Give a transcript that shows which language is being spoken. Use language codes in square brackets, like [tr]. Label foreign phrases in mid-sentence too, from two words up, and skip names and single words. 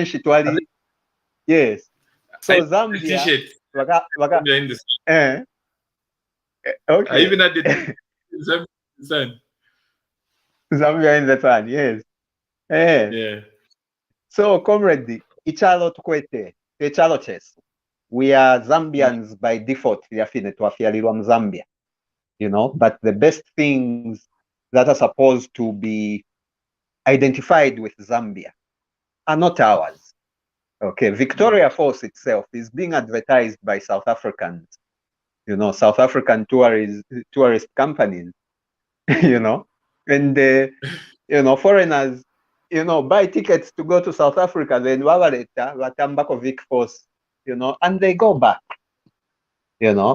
[bem] Kanshi Twali, [en] yes. I So even had the Zambia, t-shirt. Zambia in the sun. eh, I even okay. had the Zambia in the sun. Zambia in the sun, yes. Eh. Yeah. So, comrade, [bem] ichalo tukwete, echalo chesu. [en] We are Zambians by default, Zambia, you know, but the best things that are supposed to be identified with Zambia are not ours. Okay, Victoria Falls itself is being advertised by South Africans, you know, South African tourist companies, you know, and you know, foreigners, you know, buy tickets to go to South Africa, then Watambako Vic Falls, you know, and they go back, you know.